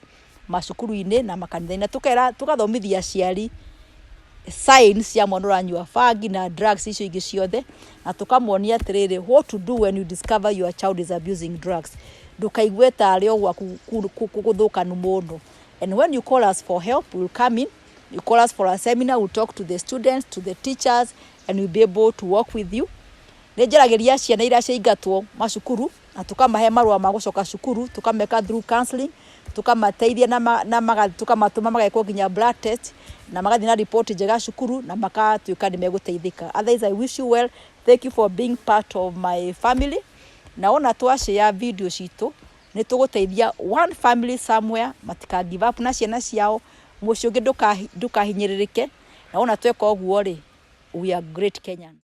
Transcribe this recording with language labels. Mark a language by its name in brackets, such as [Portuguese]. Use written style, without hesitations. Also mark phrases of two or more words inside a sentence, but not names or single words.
[Kikuyu] Masukuru-ine na makanitha-ine tukathomithia aciari signs ya mwana uranyua fagi na drugs icio ingi ciothe, na tukamonia atiriri [English] what to do when you discover your child is abusing drugs. [Kikuyu] Ndukaigue tari ogwa kuguthukanu mundu. [English] And when you call us for help, we'll come in. You call us for a seminar, we'll talk to the students, to the teachers, and we'll be able to work with you. [Kikuyu] Nejerageria ciana iria ciaingatwo macukuru na tukamahe marua ma gucoka cukuru, tukameka [English] through counseling, [Kikuyu] tukamateithia na tukamatuma magekwo nginya [English] blood test, [Kikuyu] na magathi na report njega cukuru, na makatuika ni meguteithika. [English] Otherwise, I wish you well. Thank you for being part of my family. [Kikuyu] Na ona twashare video citu ni tuguteithia one family somewhere, matika [English] give up [Kikuyu] na ciana ciao, mucio ngi ndukahinyiririke. Na ona tweka oguo ri, [English] we are great Kenyans.